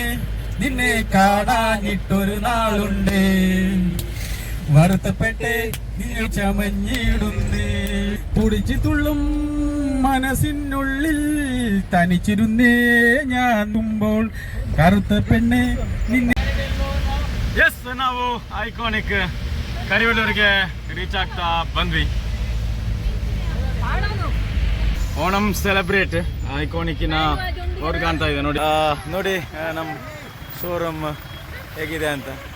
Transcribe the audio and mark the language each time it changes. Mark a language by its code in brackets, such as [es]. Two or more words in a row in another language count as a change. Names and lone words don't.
[ml] നിന്നെ കാണാനിട്ടൊരു നാളുണ്ട് വറുത്തപ്പെട്ടെ നീ ചമഞ്ഞിടുന്നേ തുടിച്ചു തുള്ളും മനസ്സിനുള്ളിൽ തനിച്ചിരുന്നേ ഞാൻ മുമ്പോൾ കറുത്ത പെണ്ണെ നിന്നെ. [kn] ಎಸ್, ನಾವು ಐಕಾನಿಕ್ ಕರಿವೆಲ್ಲೂರಿಗೆ ರೀಚ್ ಆಗ್ತಾ ಬಂದ್ವಿ. ಓಣಂ ಸೆಲೆಬ್ರೇಟ್ ಐಕಾನಿಕ್ಕಿನ ರೋಡ್ ಕಾಣ್ತಾ ಇದೆ ನೋಡಿ. ನೋಡಿ ನಮ್ಮ ಶೋರೂಮ್ ಹೇಗಿದೆ ಅಂತ.